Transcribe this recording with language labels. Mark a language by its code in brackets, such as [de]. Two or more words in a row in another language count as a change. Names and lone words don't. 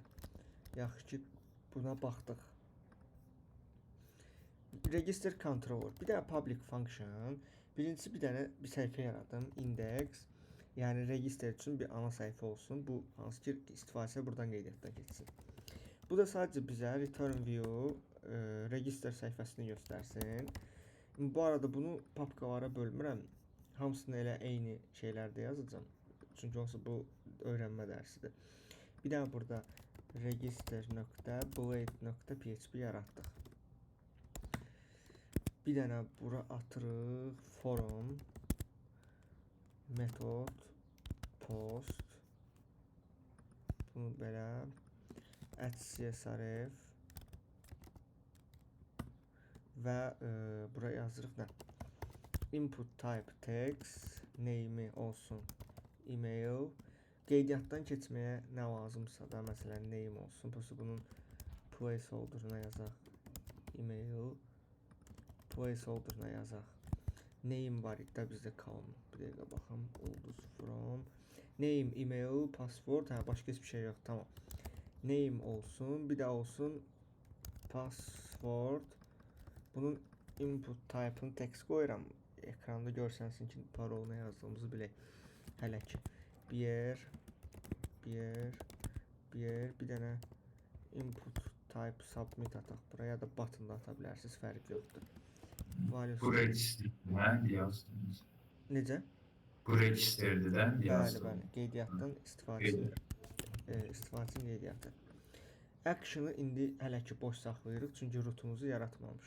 [az] Yaxşı ki, buna baxdıq. [en] Register controller. [az] Bir dənə public function. Birincisi bir dənə bir səhifə yaradım. Index. Yəni register üçün bir ana səhifə olsun. Bu hansı ki istifadəsi buradan qeydiyyatdan keçsin. Bu da sadəcə bizə [en] return view [az] register səhifəsini göstərsin. Bu arada bunu papkalara bölmürəm. Hamısını elə eyni şeylərdə yazacağam. Çünki onsuz bu öyrənmə dərsidir. Bir dənə burada register.blade.php yaratdıq. Bir dənə bura atırıq forum metod post. Bunu belə @csrf və bura yazırıq nə? [en] Input type text, name olsun email. [az] Qeydiyyatdan keçməyə nə lazımsa da, məsələn name olsun. Bunun placeholder-una yazaq. Email placeholder-una yazaq. Name var idi də bizdə column. Bir dəqiqə baxım. [en] Ulduz from name, email, password. [az] Başqa heç bir şey yox. Tamam. Name olsun. Bir də olsun password. password. Bunun input type'ını text qoyuram. Ekranda görsənsin ki, parolunu yazdığımızı bilək. Hələ ki. Bir dənə [en] input type submit [az] ataq buraya, da button da ata bilərsiniz, fərq yoxdur. Bu registerdən yazdınız. Necə? Bu registerdən yazdınız. Bəli, qeydiyyatdan istifadəsinin qeydiyyatı. Action'ı indi hələ ki boş saxlayırıq, çünki rootumuzu yaratmamışıq.